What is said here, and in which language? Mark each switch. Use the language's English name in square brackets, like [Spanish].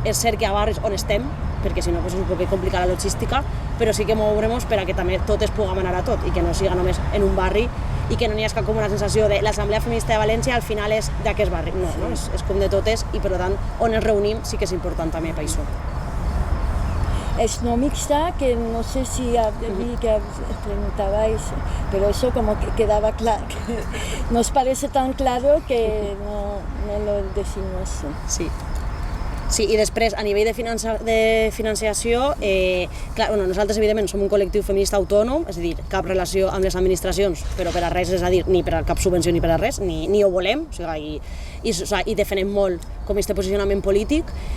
[Catalan] És cert que a barris on estem, perquè si no pues, és un poc complicar la logística, però sí que mourem per a que també totes puguem anar a tot i que no siga només en un barri i que no n'hi hagi com una sensació de l'Assemblea Feminista de València al final és d'aquest barri. No, no? És com de totes i per tant on ens reunim sí que és important també per això. [Spanish] Es no mixta, que no sé si vi que preguntabais, pero eso como que quedaba claro, nos parece tan claro que no lo decimos. Sí. [Catalan] Sí, i després, a nivell de financiació, clar, nosaltres evidentment som un col·lectiu feminista autònom, és a dir, cap relació amb les administracions, però per a res, és a dir, ni per a cap subvenció ni per a res, ni ho volem, o sigui, i defenem molt com este posicionament polític.